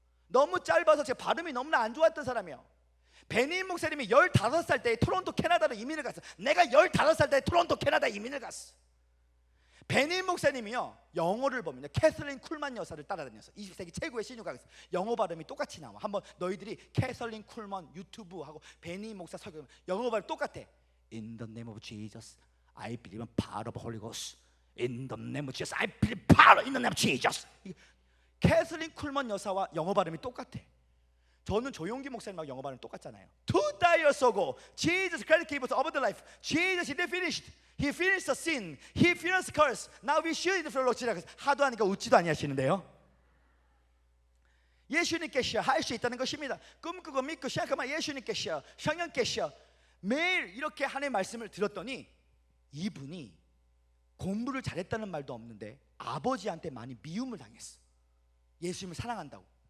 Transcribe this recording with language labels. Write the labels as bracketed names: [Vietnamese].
[Korean] 너무 짧아서 제 발음이 너무나 안 좋았던 사람이에요. 베니힌 목사님이 15살 때 토론토 캐나다로 이민을 갔어. 내가 15살 때 토론토 캐나다 이민을 갔어. 베니힌 목사님이요 영어를 보면요 캐슬린 쿨만 여사를 따라다녔어. 20세기 최고의 신유가 있어. 영어 발음이 똑같이 나와. 한번 너희들이 캐슬린 쿨만 유튜브 하고 베니힌 목사 설교 영어 발음 똑같아. [English] In the name of Jesus, I believe in power of Holy Ghost. In the name of Jesus, I believe power in the name of Jesus. [Korean] 캐슬린 쿨만 여사와 영어 발음이 똑같아. 저는 조용기 목사님하고 영어 발음 똑같잖아요. [English] 2 years ago, Jesus Christ gave us over the life. Jesus, He finished. He finished the sin. He finished the curse. Now we should follow Jesus. [Korean] 하도 하니까 웃지도 아니하시는데요. 예수님께서 할 수 있다는 것입니다. 꿈꾸고 믿고 시작하면 예수님께서 성령께서 매일 이렇게 하나님의 말씀을 들었더니 이분이 공부를 잘했다는 말도 없는데 아버지한테 많이 미움을 당했어. 예수님을 사랑한다고.